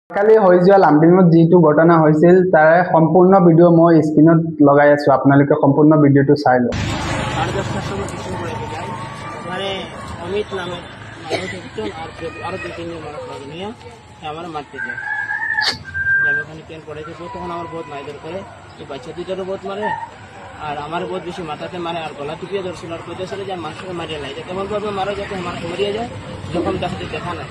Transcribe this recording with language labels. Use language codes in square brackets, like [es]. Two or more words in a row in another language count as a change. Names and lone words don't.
[as] কালি হৈ যোৱা লাম্বিঙত যিটো ঘটনা হৈছিল তাৰে সম্পূৰ্ণ ভিডিঅ' মই স্ক্ৰীনত লগাই আছো, আপোনালোকে সম্পূৰ্ণ ভিডিঅ'টো চাই লওক। [bn] আর 10টার সময় কিছু করে যায় ওখানে অমিত নামে মানুষ একজন আরো 2-3 জন মানুষ নিয়ে আমার মারতে যায়। আমি ওখানে কেন পড়েছি তখন আমার বহুত মাইদর করে, এই বাচ্চা দুটারও বহুত মারে আর আমার বহুত বেশি মাথাতে মারে আর গলা টিপিয়ে ধরছিল আর কইতেছিল যে মানুষকে মারিয়ে নাই, কেমন ভাবে মারা যাতে আমার মরিয়ে যায় যখন তাকে দেখা নাই।